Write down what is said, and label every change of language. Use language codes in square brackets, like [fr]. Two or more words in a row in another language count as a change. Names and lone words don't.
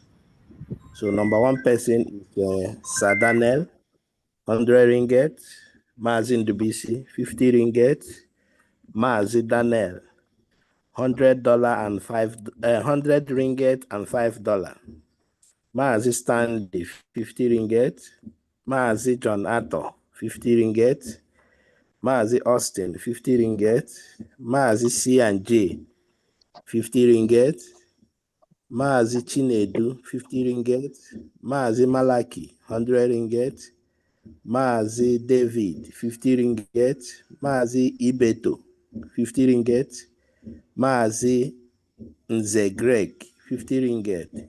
[en] So number one person is Sadanel, 100 ringgit, Mazin Dubisi, 50 ringgit, Mazi Daniel, $100 and $100 ringgit and $5. Mazi Stanley, 50 ringgit, Mazi John Atto, 50 ringgit, Mazi Austin, 50 ringgit, Mazi C&J, 50 ringgit, Mazi Chinedu, 50 ringgit, Mazi Malaki, 100 ringgit, Mazi David, 50 ringgit, Mazi Ibeto, 50 ringgit, Mazi Nze Greg, 50 ringgit.